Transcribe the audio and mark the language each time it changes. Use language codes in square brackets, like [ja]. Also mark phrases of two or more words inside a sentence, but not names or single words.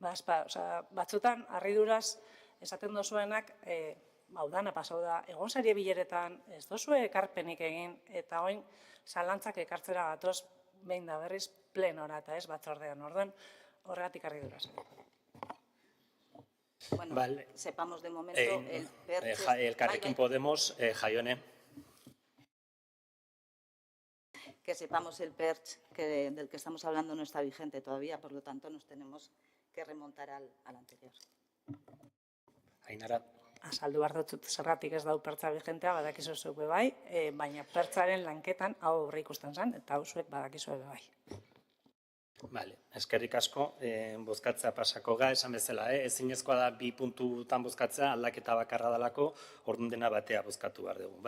[eu] Batzutan, harriduraz esaten dozuenak, udana pasau da, egon sarie bileretan, ez dozue ekarpenik egin, eta oin zalantzak ekartzera gatoz, behin da berriz, plenora eta ez batzordean, orduan, horregatik harriduraz. [es] Bueno, Vale. sepamos de momento el PERTS. [eu] Elkarrekin Podemos, Jaione. [es] Que sepamos el PERTS del que estamos hablando no está vigente todavía, por lo tanto nos tenemos que remontar al anterior. [eu] Ainara. Azaldu behar dut zergatik ez dau pertsa vigentea, badakizu zuek bai, baina pertsaren lanketan hau aurre ikusten zen, eta hau zuek badakizu bai. Vale, eskerrik asko, bozkatzea pasako ga, esan bezala, ezinezkoa da 2 puntutan bozkatzea, aldaketa bakarra dalako, orduan dena batea bozkatu behar dugu.